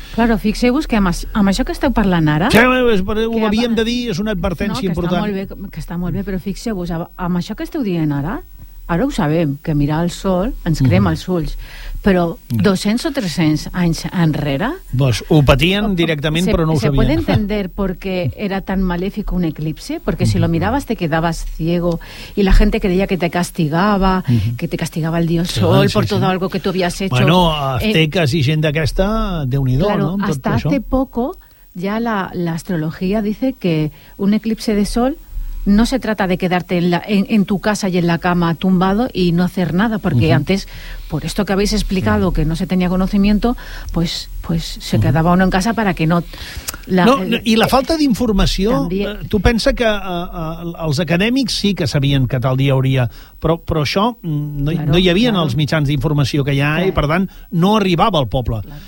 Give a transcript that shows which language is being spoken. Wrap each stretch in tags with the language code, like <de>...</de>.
<ca>Claro, fixeu-vos que amb això que esteu parlant ara... Havíem de dir, és una advertència important. Que està molt bé, però fixeu-vos, amb això que esteu dient ara... Ara ho sabem, que mirar el sol ens crema els ulls, però 200 o 300 anys enrere... Pues ho patien directament, però no ho sabien.</ca> <es>¿Se puede entender por qué era tan maléfico un eclipse? Porque si lo mirabas te quedabas ciego, y la gente creía que te castigaba, que te castigaba el dios sol por todo algo que tú habías hecho.</es> <ca>Bueno, azteques i gent d'aquesta, déu-n'hi-do,</ca> <es>claro, no? Hasta hace poco ya la astrología dice que un eclipse de sol no se trata de quedarte en tu casa y en la cama tumbado y no hacer nada, porque antes, por esto que habéis explicado, que no se tenía conocimiento, pues se quedaba uno en casa para que no...</es> <ca>I la falta d'informació, tu pensa que els acadèmics sí que sabien que tal dia hauria, però això no hi havia els mitjans d'informació que hi ha, i per tant no arribava al poble.</ca>